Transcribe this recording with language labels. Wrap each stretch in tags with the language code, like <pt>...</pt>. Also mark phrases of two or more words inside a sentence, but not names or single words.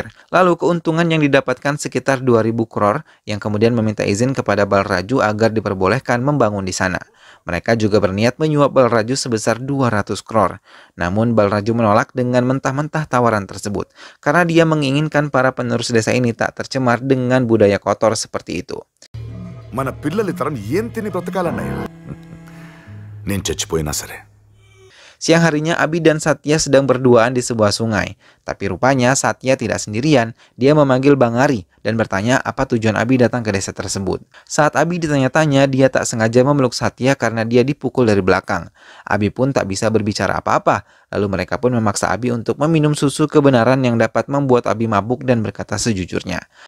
<id>Lalu keuntungan yang didapatkan sekitar 2.000 crore yang kemudian meminta izin kepada Balraju agar diperbolehkan membangun di sana. Mereka juga berniat menyuap Balraju sebesar 200 crore. Namun Balraju menolak dengan mentah-mentah tawaran tersebut, karena dia menginginkan para penerus desa ini tak tercemar dengan budaya kotor seperti itu.</id> <te>Mana పిల్లలు తరం ఏం తిని బ్రతకాలన్నయ్య నేను చచ్చిపోయినా సరే.</te> <id>Siang harinya Abi dan Satya sedang berduaan di sebuah sungai. Tapi rupanya Satya tidak sendirian. Dia memanggil Bangari dan bertanya apa tujuan Abi datang ke desa tersebut. Saat Abi ditanya-tanya, dia tak sengaja memeluk Satya karena dia dipukul dari belakang. Abi pun tak bisa berbicara apa-apa. Lalu mereka pun memaksa Abi untuk meminum susu kebenaran yang dapat membuat Abi mabuk dan berkata sejujurnya.</id>